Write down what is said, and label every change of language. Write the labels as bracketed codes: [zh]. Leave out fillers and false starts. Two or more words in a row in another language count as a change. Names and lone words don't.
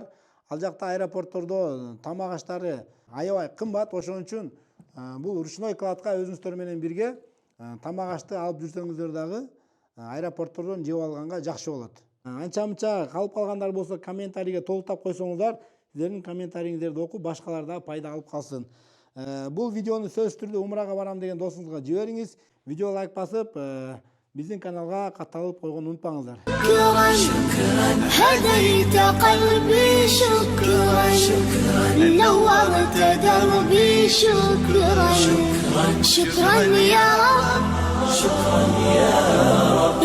[ky] Ал жакта аэропорттордо тамак аштары аябай кымбат, ошон үчүн бул [ru] ручной кладка [ky] өзүңүздөр менен бирге тамак ашты алып жүрсөңүздөр дагы аэропорттордон жеп алганга жакшы болот. Анча-мынча калып калгандар болсо комментарийге толуктап койсоңуздар, сиздердин комментариңиздерди окуп башкалар да пайда алып калсын. Бул видеону сөзсүз түрдө умрага барам деген досуңузга жибериңиз. Видео лайк басып, биздин каналга катталып койгонду унутпаңыздар. [ar] هديت قلبي شكرا نورت دربي شكرا شكرا يا رب